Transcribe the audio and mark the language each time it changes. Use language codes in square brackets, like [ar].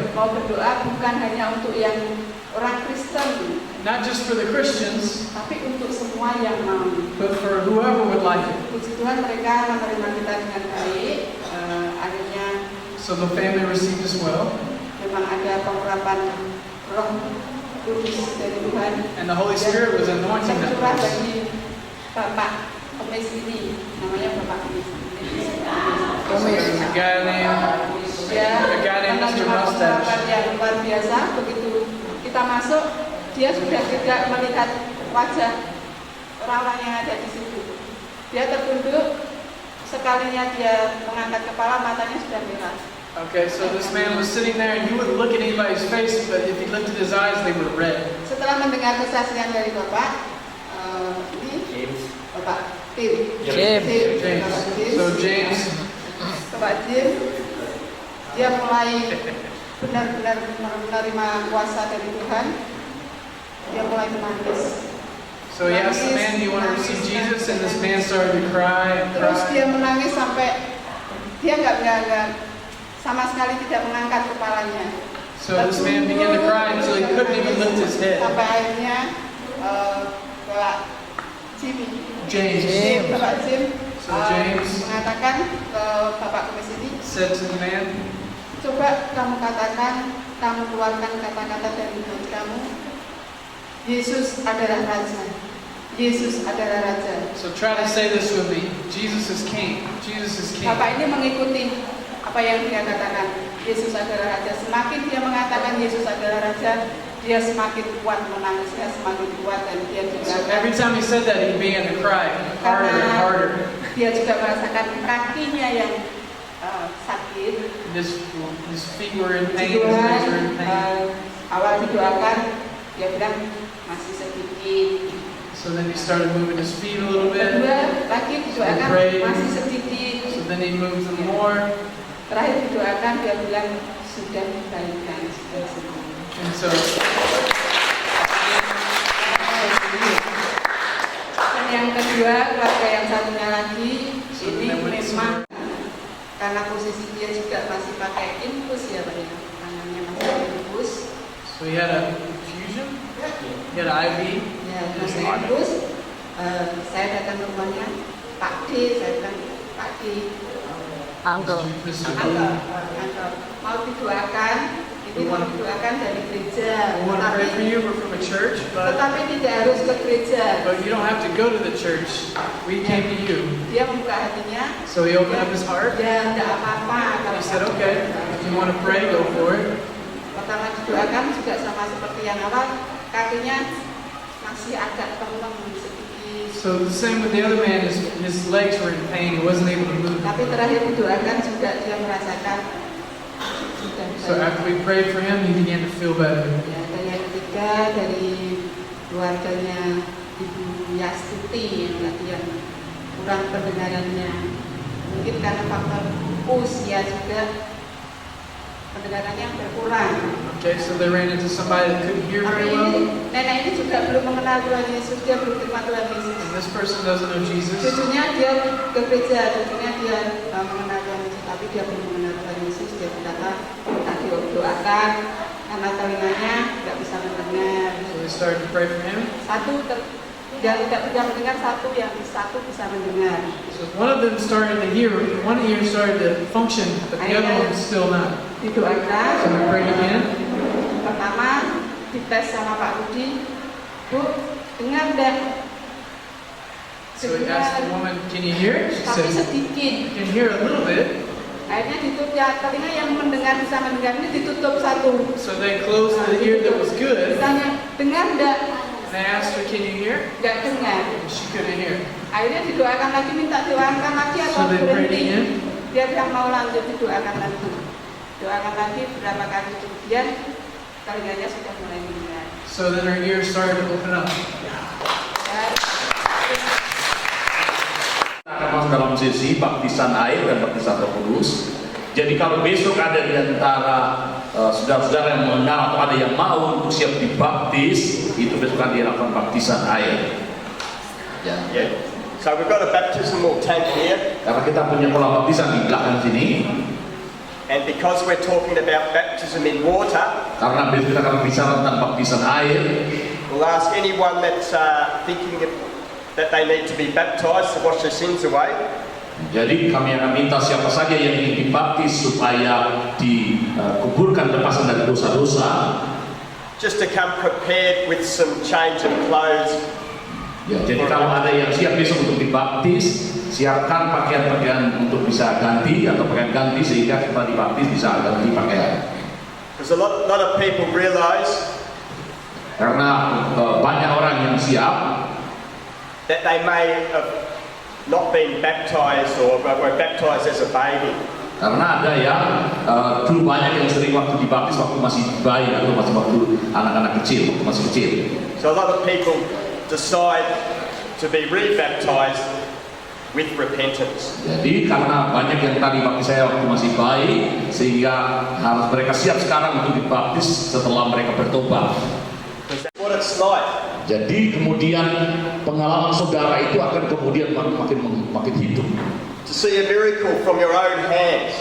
[id] Mau berdoa bukan hanya untuk yang orang Kristen, [en] not just for the Christians, [id] tapi untuk semua yang mau. [en] but for whoever would like it. [id] Puji Tuhan mereka menerima kita dengan baik. Akhirnya [en] So the family received as well, [id] memang ada pengurapan Roh Kudus dari Tuhan [en] and the Holy Spirit was anointing that [id] tercurah [en] place. [id] bagi Bapak Kemis ini, namanya Bapak Kemis. [en] So there's a guy named [id] Dia [en] A guy named Mr. [id] menerima [en] Mustache. [id] pengurapan yang luar biasa. Begitu kita masuk, dia sudah tidak melihat wajah orang-orang yang ada di situ. Dia tertunduk, sekalinya dia mengangkat kepala, matanya sudah merah. [en] Okay, so this man was sitting there, and he wouldn't look at anybody's face, but if he lifted his eyes, they were red. [id] Setelah mendengar kesaksian dari Bapak, ini Bapak Tim. [en] James. James. [id] Bapak Tim. [en] So James, [id] Bapak Tim, dia mulai benar-benar menerima kuasa dari Tuhan. Dia mulai menangis. [en] so he asked the man, "Do you want to receive Jesus?" And this man started to cry and [id] Terus [en] cry. [id] dia menangis sampai dia nggak sama sekali tidak mengangkat kepalanya. [en] So this man began to cry until he couldn't even lift his head. [id] Sampai akhirnya Bapak Jimmy, [en] James [id] Bapak Jim [en] So James [id] mengatakan ke Bapak Kemis ini, [en] said to the man, [id] coba kamu katakan, kamu keluarkan kata-kata dari mulut kamu, Yesus adalah Raja. Yesus adalah Raja. [en] so try to say this with me. Jesus is King. Jesus is King. [id] Bapak ini mengikuti apa yang dia katakan. Yesus adalah Raja. Semakin dia mengatakan Yesus adalah Raja, dia semakin kuat menangisnya, semakin kuat, dan dia juga [en] So every time he said that, he began to cry harder and harder. [id] dia juga merasakan kakinya yang sakit. [en] And his feet were in pain, his legs were in pain. [id] Awal didoakan, dia bilang masih sedikit. [en] So then he started moving his feet a little bit. [id] Kedua lagi didoakan masih sedikit. [en] So then he moved them more. [id] Terakhir didoakan, dia bilang sudah dibaikan, sudah sembuh. [en] And so [id] Dan yang kedua, keluarga yang satunya lagi, ini memang karena posisi dia juga masih pakai infus ya Pak ya, tangannya masih infus. [en] so he had a infusion. He had an IV. [id] Ya, masih infus. Saya datang ke rumahnya, Pak D, saya bilang Pak D, [en] Uncle. Mr. [id] Anto, mau didoakan, ini mau didoakan dari gereja, [en] We want to pray for you. We're from a church, [id] tetapi tidak harus ke gereja. [en] but you don't have to go to the church. We came to you. [id] Dia membuka hatinya, [en] So he opened up his heart. [id] dan tidak apa-apa kalau [en] He said, "Okay, if you want to pray, go for it." [id] pertama didoakan juga sama seperti yang awal, kakinya masih agak pelem sedikit. [en] So the same with the other man. His legs were in pain. He wasn't able to move. [id] Tapi terakhir didoakan juga dia merasakan sudah [en] So [id] baik. [en] after we prayed for him, he began to feel better. [id] Ya, dan yang ketiga dari keluarganya Ibu Yastuti yang tadi yang kurang pendengarannya, mungkin karena faktor usia juga pendengarannya berkurang. [en] Okay, so they ran into somebody that couldn't hear [id] Tapi ini [en] well. [id] nenek ini juga belum mengenal Tuhan Yesus, dia belum terima Tuhan Yesus. [en] And this person doesn't know Jesus. [id] Cucunya dia ke gereja, cucunya dia mengenal Tuhan Yesus, tapi dia belum mengenal Tuhan Yesus. Dia berkata, kita doakan karena telinganya tidak bisa mendengar. [en] So they started to pray for him. [id] Dia tidak bisa mendengar, satu bisa mendengar. [en] So one of them started to hear. One ear started to function, but the other one was still not. [id] Didoakan. [en] So we prayed again. [id] Pertama dites sama Pak Rudi, Bu, dengar enggak? [en] So he asked the woman, "Can you hear it?" She [id] Tapi [en] said, [id] sedikit. [en] "I can hear a little bit." [id] Akhirnya ditutup ya, telinga yang mendengar bisa mendengar ini ditutup satu. [en] So they closed the ear that was good. [id] Ditanya, dengar enggak? [en] And I asked her, "Can you hear?" [id] Enggak dengar. [en] And she couldn't hear. [id] Akhirnya didoakan lagi, minta doakan lagi atau [en] So they prayed [id] berhenti. [en] again. [id] Dia bilang mau lanjut, didoakan lagi. Doakan lagi berapa kali, kemudian telinganya sudah mulai mendengar. [en] So then her ears started to open up. [id] Ya, Akan masuk dalam sesi baptisan air dan baptisan Roh Kudus. Jadi kalau besok ada di antara saudara-saudara yang mengenal atau ada yang mau untuk siap dibaptis, itu besok akan dilakukan baptisan air. Ya. [en] Yeah. So we've got a baptismal tank here, [id] Karena kita punya kolam baptisan di belakang sini, [en] and because we're talking about baptism in water, [id] karena besok kita akan bicara tentang baptisan air, [en] we'll ask anyone that's thinking that they need to be baptised to wash their sins away. [id] jadi kami akan minta siapa saja yang ingin dibaptis supaya dikuburkan lepasan dari dosa-dosa. [en] Just to come prepared with some change of clothes. [id] Ya, jadi kalau ada yang siap besok untuk dibaptis, siapkan pakaian-pakaian untuk bisa ganti atau pakaian ganti sehingga kita dibaptis bisa ganti pakaian. [en] Because a lot of people realise [id] Karena banyak orang yang siap [en] that they may have not been baptised or were baptised as a baby. [id] karena ada yang dulu banyak yang sering waktu dibaptis waktu masih bayi atau masih waktu anak-anak kecil, waktu masih kecil. [en] So a lot of people decide to be rebaptised with repentance. [id] Jadi karena banyak yang tadi baptis saya waktu masih bayi, sehingga harus mereka siap sekarang untuk dibaptis setelah mereka bertobat. [en] Because that's what it's like. [id] Jadi kemudian pengalaman saudara itu akan kemudian makin hidup. [en] To see a miracle from your own hands.